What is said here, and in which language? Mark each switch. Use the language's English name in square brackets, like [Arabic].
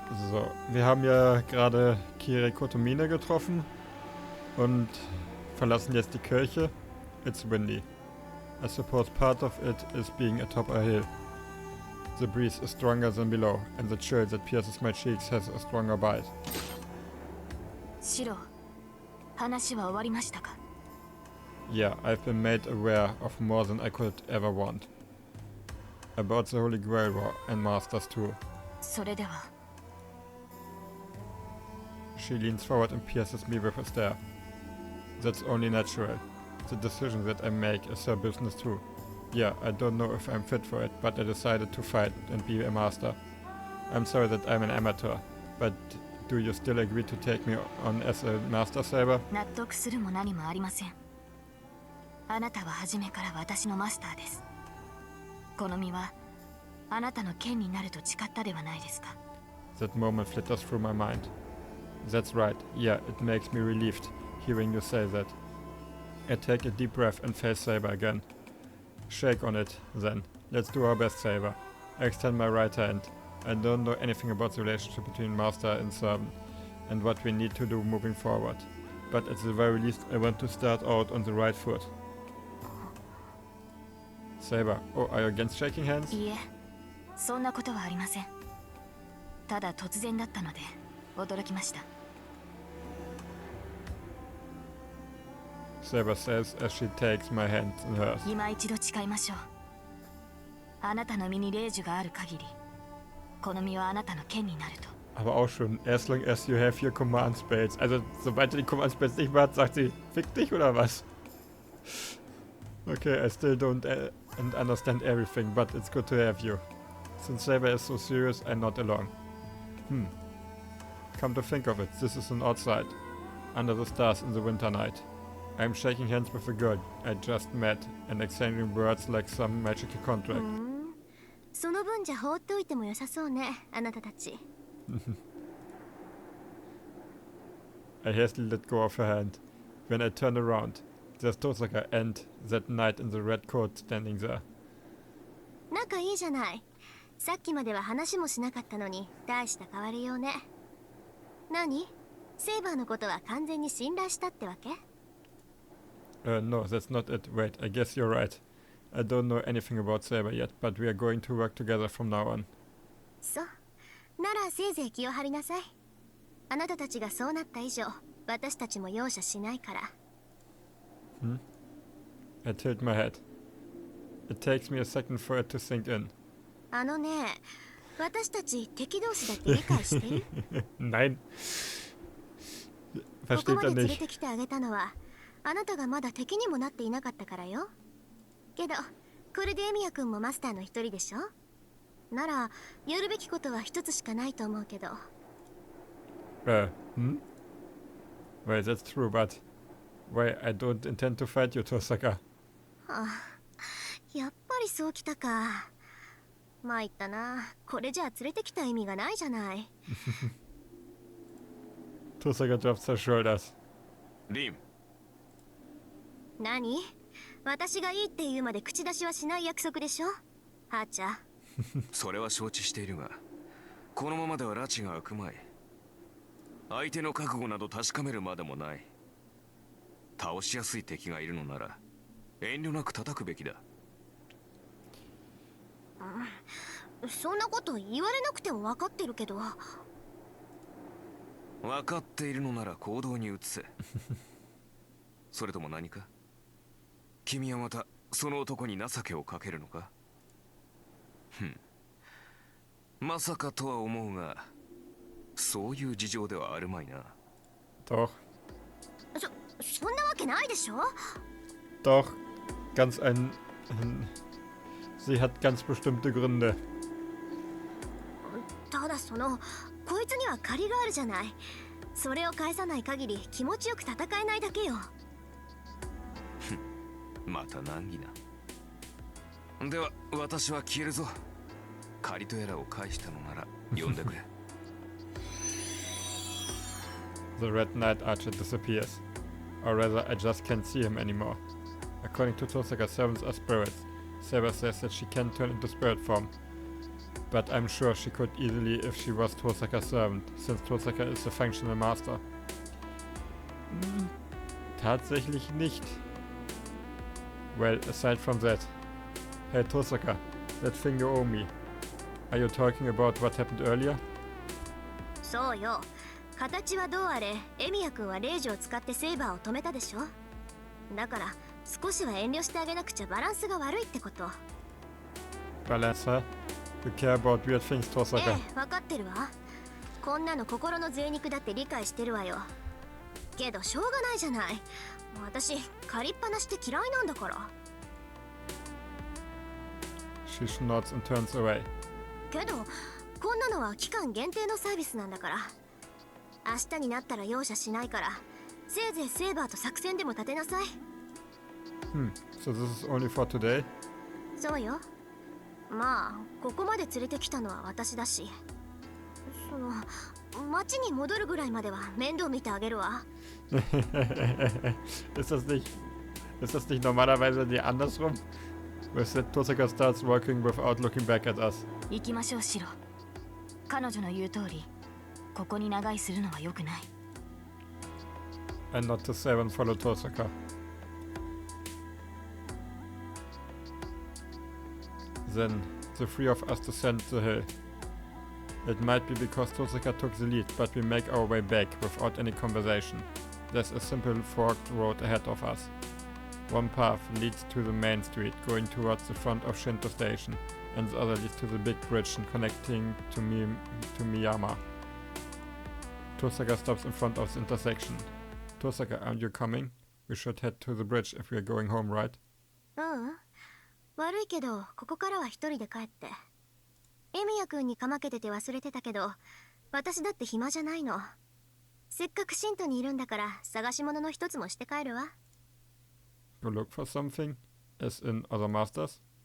[German] So, wir haben ja gerade Kire Kotomine getroffen und verlassen jetzt die Kirche. [English] It's windy. I suppose part of it is being atop a hill. The breeze is stronger than below, and the chill that pierces my cheeks has a stronger bite. [Japanese] Shiro, 話は終わりましたか? [English] Yeah, I've been made aware of more than I could ever want. About the Holy Grail War and Masters too. [Japanese] それでは [English] She leans forward and pierces me with a stare. That's only natural. The decision that I make is her business too. Yeah, I don't know if I'm fit for it, but I decided to fight and be a master. I'm sorry that I'm an amateur, but do you still agree to take me on as a master saber? [Japanese] 納得するも何もありません。あなたは初めから私のマスターです。この身はあなたの剣になると誓ったではないですか。 [English] That moment flitters through my mind. That's right, yeah, it makes me relieved hearing you say that. I take a deep breath and face Saber again. Shake on it, then. Let's do our best, Saber. I extend my right hand. I don't know anything about the relationship between master and servant, and what we need to do moving forward. But at the very least, I want to start out on the right foot. Saber, oh, are you against shaking hands? [Japanese] いいえ、そんなことはありません。ただ突然だったので驚きました。 [English] Saber says as she takes my hand in hers. [Japanese] 今一度誓いましょう。あなたの身に霊樹がある限り、この身はあなたの剣になると。 [German] Aber auch schon, [English] as long as you have your command spells. [German] Also, sobald du die command spells nicht mehr hast, sagt sie, fick dich oder was? [English] Okay, I still don't understand everything, but it's good to have you. Since Saber is so serious, I'm not alone. Come to think of it, this is an odd sight. Under the stars in the winter night. I'm shaking hands with a girl I just met and exchanging words like some magical contract. [Japanese] その分じゃ放っておいても良さそうね、あなたたち。 [English] I hastily let go of her hand. When I turn around, there's Tosaka and that knight in the red coat standing there. [Japanese] 仲いいじゃない。さっきまでは話もしなかったのに大した変わりようね。何？セイバーのことは完全に信頼したってわけ？ [English] No, that's not it. Wait, I guess you're right. I don't know anything about Saber yet, but we are going to work together from now on. [Japanese] そう。ならせいぜい気を張りなさい。あなたたちがそうなった以上、私たちも容赦しないから。 [English] I tilt my head. It takes me a second for it to sink in. [Japanese] あのね、私たち敵同士だって理解してる？ [German] Nein. [Japanese] ここ [German] Versteht [Japanese] ま [German] er [Japanese] で連れ [German] nicht. [Japanese] てきてあげたのは、あなたがまだ敵にもなっていなかったからよ。けど、これでエミヤ君もマスターの一人でしょ？なら、やるべきことは一つしかないと思うけど。 [English] Well, that's true, but why I don't intend to fight you, Tosaka. [Japanese] はあ、やっぱりそうきたか。参ったな。これじゃあ連れてきた意味がないじゃない。 [English] Tosaka drops her shoulders. [Japanese] リン。何？私がいいって言うまで口出しはしない約束でしょ？はーちゃん。それは承知しているが、このままでは拉致が開くまい。相手の覚悟など確かめるまでもない。倒しやすい敵がいるのなら遠慮なく叩くべきだ。そんなこと言われなくても分かってるけど。分かっているのなら行動に移せ。それとも何か？君はまたその男に情けをかけるのか？まさかとは思うが、そういう事情ではあるまいな。 [German] Doch. [Japanese] そんなわけないでしょ？ [German] Doch. Ganz Sie hat ganz bestimmte Gründe. [Japanese] ただこいつには借りがあるじゃない。それを返さない限り気持ちよく戦えないだけよ。また難儀な。では私は消えるぞ。借りとやらを返したのなら呼んでくれ。 [English] The red knight archer disappears. Or rather, I just can't see him anymore. According to Tosaka, servants are spirits. Saber says that she can turn into spirit form. But I'm sure she could easily if she was Tosaka's servant, since Tosaka is a functional master. [German] Tatsächlich nicht. [English] Well, aside from that. Hey Tosaka, that thing you owe me. Are you talking about what happened earlier? [Japanese] そうよ。形はどうあれ、エミヤ君はレイジを使ってセイバーを止めたでしょ。だから少しは遠慮してあげなくちゃバランスが悪いってこと。 [English] Balance, huh? You care about weird things, Tosaka. [Japanese] ええ、分かってるわ。こんなの心の贅肉だって理解してるわよ。けどしょうがないじゃない。私借りっぱなしって嫌いなんだから。 [English] She nods and turns away. [Japanese] けどこんなのは期間限定のサービスなんだから。明日になったら容赦しないから、せいぜいセーバーと作戦でも立てなさい。 [English] So this is only for today? [Japanese] そうよ。まあここまで連れてきたのは私だし、その町に戻るぐらいまでは面倒見てあげるわ。 [German] Ist das nicht normalerweise die andersrum? [English] Where Tosaka starts walking without looking back at us. [Japanese] 行きましょう、シロ。彼女の言う通り、ここに長居するのは良くない。 [English] And not to save and follow Tosaka. Then, the three of us descend the hill. It might be because Tosaka took the lead, but we make our way back without any conversation. There's a simple forked road ahead of us. One path leads to the main street, going towards the front of Shinto Station, and the other leads to the big bridge connecting to Miyama. Tosaka stops in front of the intersection. Tosaka, aren't you coming? We should head to the bridge if we are going home, right? [Japanese] 悪いけどここからは一人で帰って。エミヤ君にかまけてて忘れてたけど、私だって暇じゃないの。せっかくシントにいるんだから探し物の一つもして帰るわ。 [English] You look for something? As in other masters?